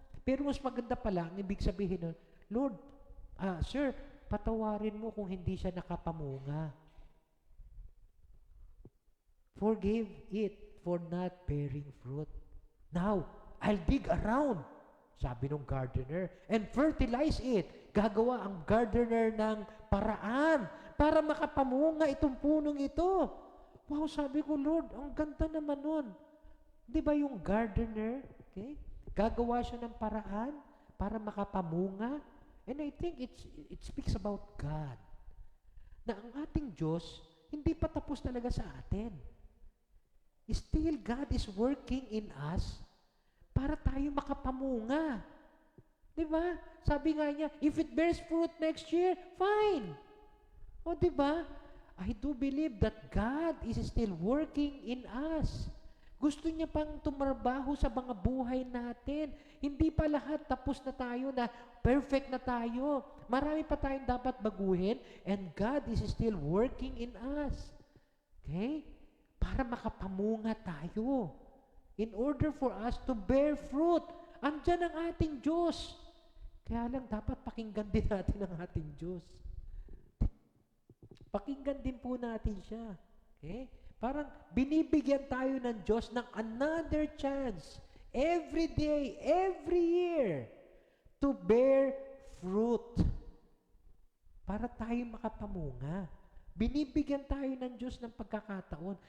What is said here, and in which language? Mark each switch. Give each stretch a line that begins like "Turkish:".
Filipino: Pero mas maganda pala, ang ibig sabihin nun, Lord, Sir, patawarin mo kung hindi siya nakapamunga.
English: Forgive it for not bearing fruit. Now, I'll dig around,
Filipino: sabi ng gardener,
English: and fertilize it.
Filipino: Gagawa ang gardener ng paraan para makapamunga itong punong ito. Wow, sabi ko, Lord, ang ganda naman nun. Di ba yung gardener, okay? Gagawa siya ng paraan para makapamunga.
English: And I think it speaks about God.
Filipino: Na ang ating Diyos, hindi pa tapos talaga sa atin.
English: Still, God is working in us
Filipino: para tayo makapamunga. Di ba? Sabi nga niya,
English: if it bears fruit next year, fine.
Filipino: O di ba?
English: I do believe that God is still working in us.
Filipino: Gusto niya pang tumarbaho sa mga buhay natin. Hindi pa lahat tapos na tayo, na perfect na tayo. Marami pa tayong dapat baguhin,
English: and God is still working in us. Okay?
Filipino: Para makapamunga tayo.
English: In order for us to bear fruit.
Filipino: Andyan ang ating Diyos. Kaya lang dapat pakinggan din natin ang ating Diyos. Pakinggan din po natin siya. Okay? Parang binibigyan tayo ng Diyos ng another chance.
English: Every day, every year, to bear fruit.
Filipino: Para tayo makapamunga. Binibigyan tayo ng Diyos ng pagkakataon.